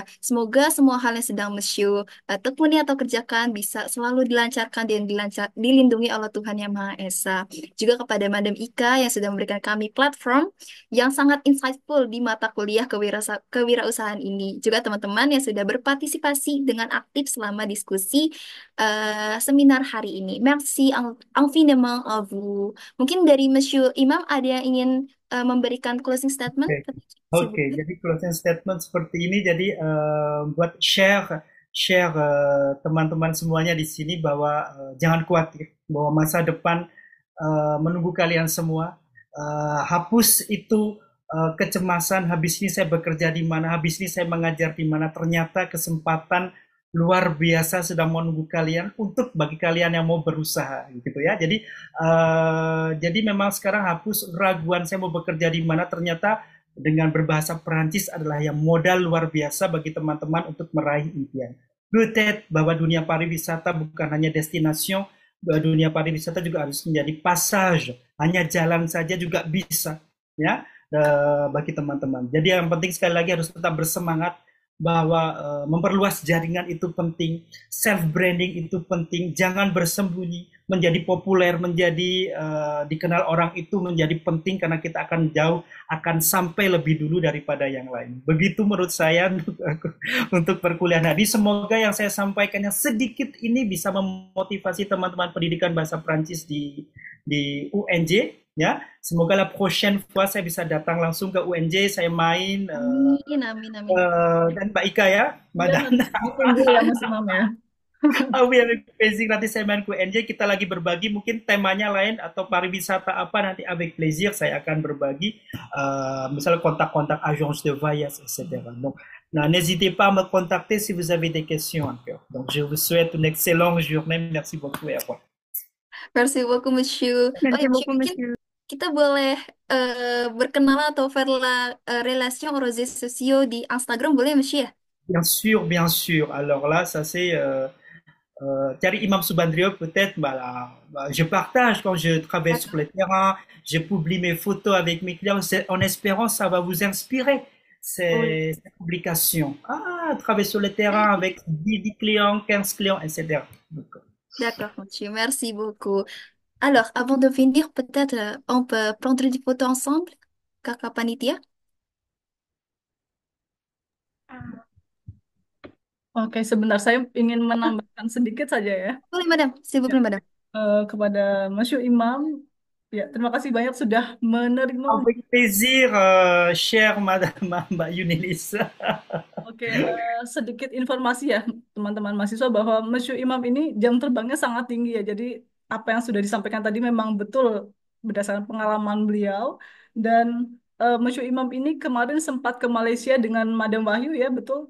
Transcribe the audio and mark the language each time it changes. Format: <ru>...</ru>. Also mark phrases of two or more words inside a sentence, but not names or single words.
<id>Semoga semua hal yang sedang Monsieur tekuni atau kerjakan bisa selalu dilancarkan dan dilindungi oleh Tuhan Yang Maha Esa. Juga kepada Madam Ika yang sudah memberikan kami platform yang sangat insightful di mata kuliah kewirausahaan ini. Juga teman-teman yang sudah berpartisipasi dengan aktif selama diskusi seminar hari ini.</id> <fr>Merci infiniment à vous.</fr> <id>Mungkin dari Monsieur Imam ada yang ingin memberikan</id> <en>closing statement?</en> <id>Oke, oke. Jadi</id> <en>closing statement</en> <id>seperti ini. Jadi buat share teman-teman semuanya di sini bahwa jangan khawatir bahwa masa depan menunggu kalian semua. Hapus itu kecemasan. Habis ini saya bekerja di mana? Habis ini saya mengajar di mana? Ternyata kesempatan luar biasa sedang menunggu kalian untuk bagi kalian yang mau berusaha gitu ya. Jadi memang sekarang hapus raguan saya mau bekerja di mana, ternyata dengan berbahasa Perancis adalah yang modal luar biasa bagi teman-teman untuk meraih impian. Peut-être bahwa dunia pariwisata bukan hanya destination, dunia pariwisata juga harus menjadi passage, hanya jalan saja juga bisa ya bagi teman-teman. Jadi yang penting sekali lagi harus tetap bersemangat bahwa memperluas jaringan itu penting,</id> <en>self branding</en> <id>itu penting, jangan bersembunyi, menjadi populer, menjadi dikenal orang itu menjadi penting karena kita akan jauh, akan sampai lebih dulu daripada yang lain. Begitu menurut saya untuk perkuliahan tadi. Semoga yang saya sampaikan yang sedikit ini bisa memotivasi teman-teman pendidikan bahasa Prancis di UNJ. Ya, semoga</id> <fr>la prochaine fois</fr> <id>saya bisa datang langsung ke UNJ, saya main Amin. dan Mbak Ika ya, Madam. Ditunggu ya Mas Imam ya.</id> <fr>Oui, avec plaisir.</fr> <id>Nanti saya main ke UNJ, kita lagi berbagi, mungkin temanya lain atau pariwisata apa nanti</id> <fr>avec plaisir</fr> <id>saya akan berbagi, misalnya kontak-kontak</id> <fr>agence de voyage,</fr> <id>etc.</id> <fr>Donc, nah, n'hésitez pas à me contacter si vous avez des questions encore. Donc, je vous souhaite une excellente journée. Merci beaucoup et au revoir. Merci beaucoup, Monsieur. Oh Merci</fr> <id>ya, Monsieur,</id> <fr>beaucoup,</fr> <id>mungkin</id> <fr>Monsieur.</fr> <id>kita boleh berkenalan atau</id> <fr>faire la relation aux réseaux sociaux</fr> <id>di Instagram, boleh,</id> <fr>Monsieur? Bien sûr, bien sûr. Alors là, ça c'est Thierry Imam Subandrio, peut-être, je partage quand je travaille sur le terrain, je publie mes photos avec mes clients, en espérant que ça va vous inspirer, Oui. ces publications. Travailler sur le terrain avec 10 clients, 15 clients, etc. Donc, D'accord, Monsieur. Merci beaucoup. Alors, avant de finir, peut-être on peut prendre des photos ensemble,</fr> <id>Kakak Panitia? Oke, sebentar saya ingin menambahkan sedikit saja ya. Boleh,</id> <fr>Madam. S'il vous</fr> <id>Ya,</id> <fr>plaît,</fr> <id>Madam. kepada Mas Imam, ya terima kasih banyak sudah menerima.</id> <fr>avec plaisir, chère Madame Mbak Yunilis.</fr> <id>Oke, sedikit informasi ya teman-teman mahasiswa bahwa Mas Imam ini jam terbangnya sangat tinggi ya. Jadi apa yang sudah disampaikan tadi memang betul berdasarkan pengalaman beliau. Dan Mas Imam ini kemarin sempat ke Malaysia dengan Madam Wahyu ya, betul?</id>